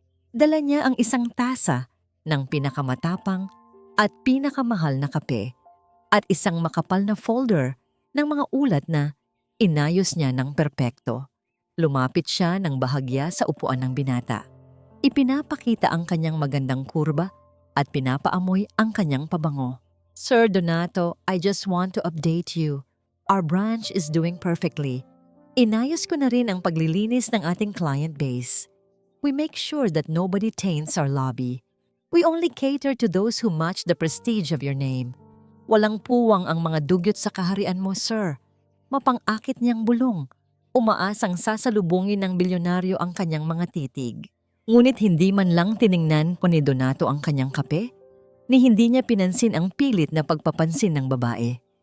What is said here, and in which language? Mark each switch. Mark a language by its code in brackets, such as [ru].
[tl] Dala niya ang isang tasa ng pinakamatapang at pinakamahal na kape at isang makapal na folder ng mga ulat na inayos niya ng perpekto. Lumapit siya ng bahagya sa upuan ng binata. Ipinapakita ang kanyang magandang kurba at pinapaamoy ang kanyang pabango. [en] "Sir Donato, I just want to update you. Our branch is doing perfectly. [tl] Inayos ko na rin ang paglilinis ng ating [en] client base. We make sure that nobody taints our lobby. We only cater to those who match the prestige of your name. [tl] Walang puwang ang mga dugyot sa kaharian mo, sir. Mapang-akit niyang bulong. Umaasang sasalubungin ng bilyonaryo ang kanyang mga titig. Ngunit hindi man lang tiningnan po ni Donato ang kanyang kape, ni hindi niya pinansin ang pilit na pagpapansin ng babae.